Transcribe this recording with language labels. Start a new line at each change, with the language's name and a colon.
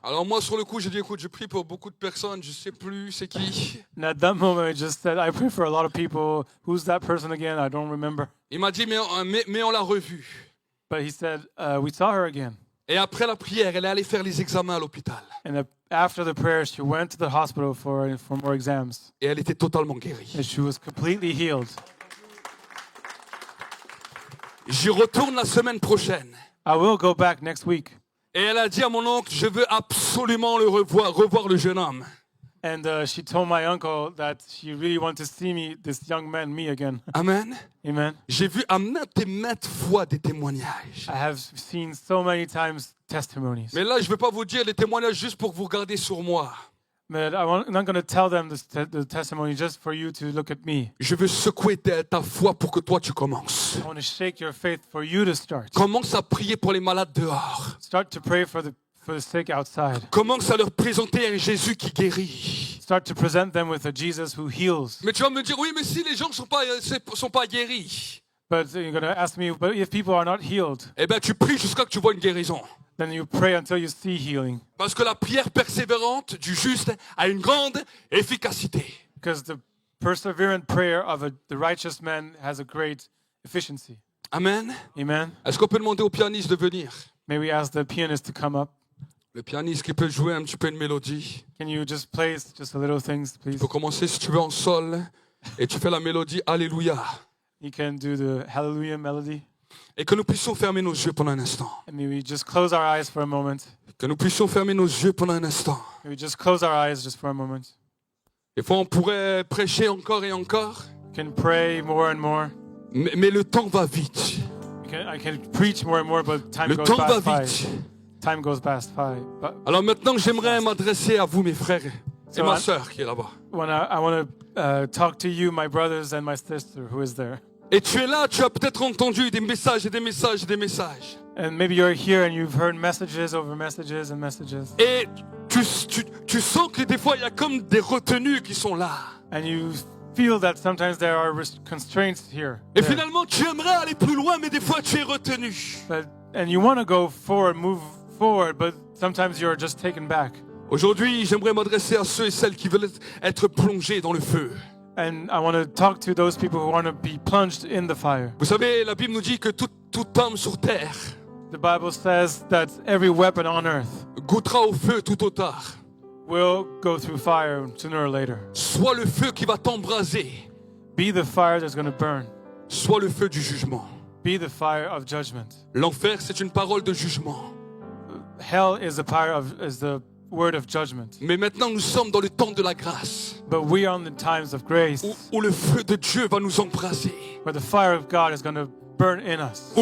French: Alors moi, sur le coup, j'ai dit, écoute, je prie pour beaucoup de personnes, je sais plus c'est qui.
English: And at that moment, I just said, I pray for a lot of people. Who's that person again? I don't remember.
French: Il m'a dit, mais on l'a revue.
English: But he said, we saw her again.
French: Et après la prière, elle est allée faire les examens à l'hôpital.
English: And after the prayer, she went to the hospital for more exams.
French: Et elle était totalement guérie.
English: And she was completely healed.
French: J'y retourne la semaine prochaine.
English: I will go back next week.
French: Et elle a dit à mon oncle, je veux absolument revoir le jeune homme.
English: And she told my uncle that she really wanted to see this young man, me again.
French: Amen.
English: Amen.
French: J'ai vu à maintes fois des témoignages.
English: I have seen so many times testimonies.
French: Mais là, je ne vais pas vous dire les témoignages juste pour que vous regardiez sur moi.
English: But I'm not going to tell them the testimony just for you to look at me.
French: Je veux secouer ta foi pour que toi tu commences.
English: I want to shake your faith for you to start.
French: Commence à prier pour les malades dehors.
English: Start to pray for the sick outside.
French: Commence à leur présenter un Jésus qui guérit.
English: Start to present them with a Jesus who heals.
French: Mais tu vas me dire, oui, mais si les gens ne sont pas guéris,
English: But you're going to ask me, but if people are not healed,
French: eh bien tu pries jusqu'à ce que tu vois une guérison.
English: then you pray until you see healing.
French: Parce que la prière persévérante du juste a une grande efficacité.
English: Because the perseverant prayer of the righteous man has a great efficiency.
French: Amen.
English: Amen.
French: Est-ce qu'on peut demander au pianiste de venir?
English: May we ask the pianist to come up?
French: Le pianiste qui peut jouer un petit peu une mélodie.
English: Can you just play just a little things, please?
French: Tu peux commencer si tu veux en sol et tu fais la mélodie Alléluia.
English: You can do the Hallelujah melody.
French: Et que nous puissions fermer nos yeux pendant un instant.
English: And may we just close our eyes for a moment.
French: Que nous puissions fermer nos yeux pendant un instant.
English: May we just close our eyes just for a moment.
French: Des fois, on pourrait prêcher encore et encore,
English: We can pray more and more.
French: mais le temps va vite.
English: I can preach more and more, but time
French: Le
English: goes
French: temps va
English: past
French: vite.
English: Time goes past by. But
French: Alors maintenant, j'aimerais m'adresser à vous, mes frères, et
English: So
French: ma
English: I-
French: sœur qui est là-bas.
English: I want to talk to you, my brothers and my sister who is there.
French: Et tu es là, tu as peut-être entendu des messages et des messages et des messages.
English: And maybe you're here and you've heard messages over messages and messages.
French: Et tu sens que des fois, il y a comme des retenues qui sont là.
English: And you feel that sometimes there are constraints here.
French: Et
English: there.
French: finalement, tu aimerais aller plus loin, mais des fois, tu es retenu.
English: And you want to go forward, move forward, but sometimes you're just taken back.
French: Aujourd'hui, j'aimerais m'adresser à ceux et celles qui veulent être plongés dans le feu.
English: And I want to talk to those people who want to be plunged in the fire.
French: Vous savez, la Bible nous dit que toute arme sur terre
English: The Bible says that every weapon on earth
French: goûtera au feu tout au tard.
English: will go through fire sooner or later.
French: Soit le feu qui va t'embraser,
English: Be the fire that's going to burn.
French: soit le feu du jugement.
English: Be the fire of judgment.
French: L'enfer, c'est une parole de jugement.
English: Hell is the word of judgment.
French: Mais maintenant, nous sommes dans le temps de la grâce,
English: But we are in the times of grace,
French: où le feu de Dieu va nous embraser,
English: where the fire of God is going to burn in us,